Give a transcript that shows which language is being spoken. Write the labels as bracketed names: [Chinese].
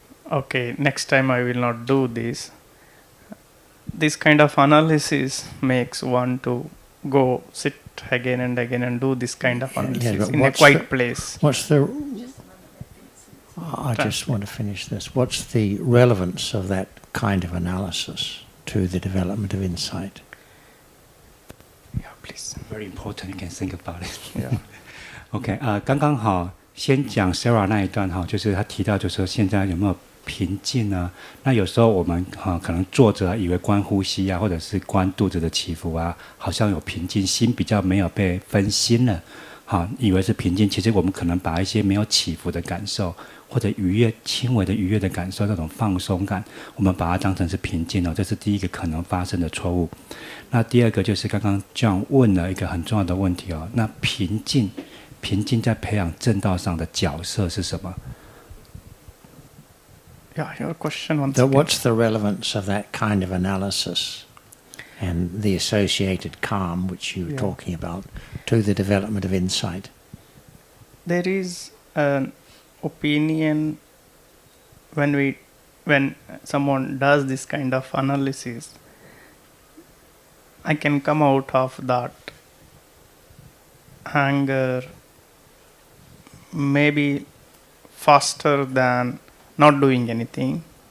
[English] Okay, next time I will not do this. This kind of analysis makes one to go sit again and again and do this kind of analysis in a quiet place. I just want to finish this. What's the relevance of that kind of analysis to the development of insight? Yeah, please. Very important. You can think about it. Yeah. [Chinese] OK， 刚刚好，先讲 Sarah 那一段哈，就是他提到，就是说现在有没有平静呢？那有时候我们可能坐着以为观呼吸啊，或者是观肚子的起伏啊，好像有平静，心比较没有被分心了。好，以为是平静，其实我们可能把一些没有起伏的感受，或者愉悦、轻微的愉悦的感受，那种放松感，我们把它当成是平静哦，这是第一个可能发生的错误。那第二个就是刚刚 John 问了一个很重要的问题哦，那平静在培养正道上的角色是什么？ [English] Yeah, your question once So again. what's the relevance of that kind of analysis and the associated calm, which you were talking about, to the development of insight? There is an opinion when someone does this kind of analysis, I can come out of that anger maybe faster than not doing anything.